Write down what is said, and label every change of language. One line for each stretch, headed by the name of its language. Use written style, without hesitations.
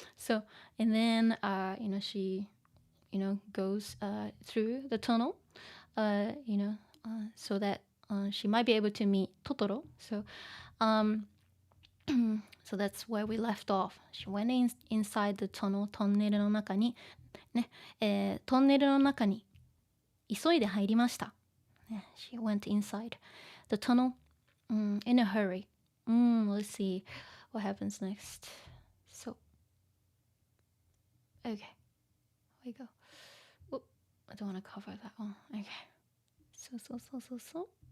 English: So, and then she goes through the tunnel, so that she might be able to meet Totoro. So, so that's where we left off. She went inside the tunnel.
Japanese: トンネルの中にね、トンネルの中に急いで入りました。
English: She went inside the tunnel in a hurry. Let's see what happens next. So, okay, we go. Whoop, I don't want to cover that one. Okay. So.